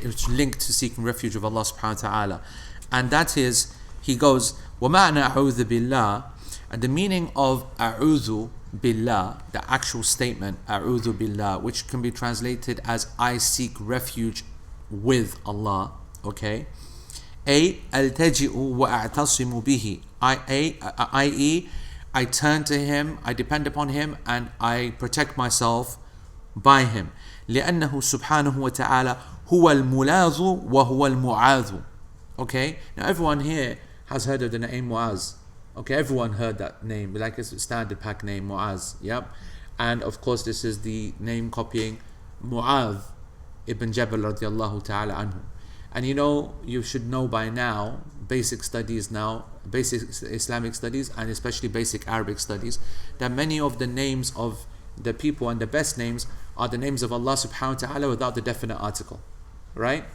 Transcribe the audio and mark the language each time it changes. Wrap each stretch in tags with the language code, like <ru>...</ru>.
<en>linked to seeking refuge of Allah subhanahu wa ta'ala, and that is, he goes,</en> <ar>وَمَعْنَا أَعُوذُ بِاللَّهِ,</ar> <en>and the meaning of</en> <ar>أَعُوذُ</ar> <en>billah, the actual statement a'udhu billah, which can be translated as I seek refuge with Allah, okay?</en> <ar>Altaji'u wa a'tasimu bihi, i.e.</ar> <en>I turn to him, I depend upon him, and I protect myself by him.</en> <ar>لأنه سبحانه وتعالى هو الملاذ وهو المعاذ.</ar> <en>Okay? Now everyone here has heard of the name Mu'az. Okay, everyone heard that name, like it's a standard pack name, Mu'az. Yep. And of course this is the name copying Mu'adh ibn Jabal radiallahu ta'ala anhu. And you should know by now, basic Islamic studies, and especially basic Arabic studies, that many of the names of the people and the best names are the names of Allah subhanahu wa ta'ala without the definite article. Right?</en>